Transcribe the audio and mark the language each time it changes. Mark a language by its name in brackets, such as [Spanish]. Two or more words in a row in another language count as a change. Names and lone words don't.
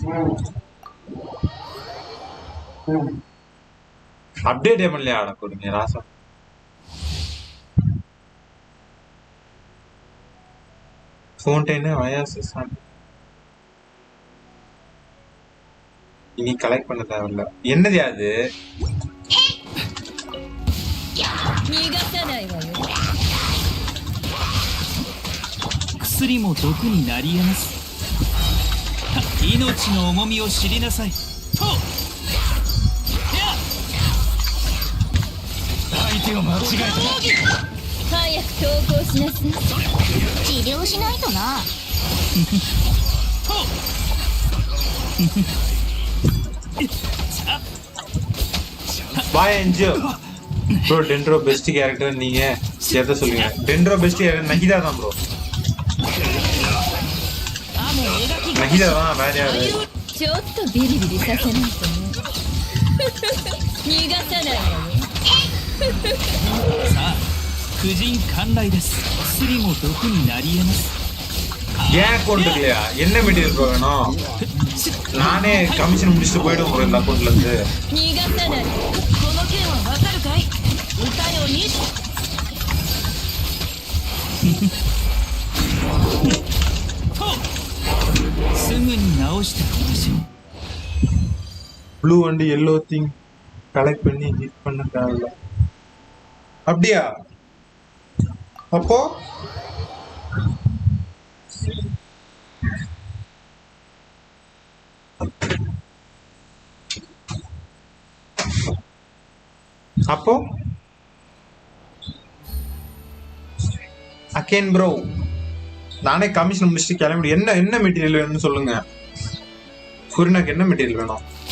[Tamil] அப்டேட் பண்ணலையா ஆட கொடுங்க ராசா ஃபவுண்டைன் வயாசஸ் இனி கலெக்ட் பண்ண தேவையில்ல என்னது அது [Japanese] 薬も毒になり得ます。命の重みを知りなさい。と相手を間違えた。早く投降しなさい。治療しないとな。 [Tamil] வாயஞ்சு ப்ரோ டென்ட்ரோ [English] best character [Tamil] நீங்க எதை சொல்லுங்க டென்ட்ரோ [English] best character [Tamil] நஹிதா தான் ப்ரோ நஹிதா தான் வேற யாரு [Japanese] ちょっとビリビリさせないとね。逃がさないわよ。さあ婦人観来です。薬も毒になり得ます。 [Tamil] ஏன் அக்கௌண்ட் இல்லையா என்ன [English] material bro [Tamil] வேணும் நானே கமிஷன் முடிச்சுட்டு போயிடும் ப்ரோ இந்த அக்கௌண்ட்ல இருந்து [Japanese] 逃がさない。この件はわかるかい？歌よに。すぐに直しておきましょう。 [English] blue and yellow thing collect [Tamil] பண்ணி ஹிட் பண்ண தேவையில்ல அப்படியா அப்போ அப்போ [English] again bro [Tamil] நானே கமிஷன் முடிச்சுட்டு கிளம்பி என்ன என்ன மெட்டீரியல் வேணும்னு சொல்லுங்க சூரியனாக்கு என்ன மெட்டீரியல் வேணும்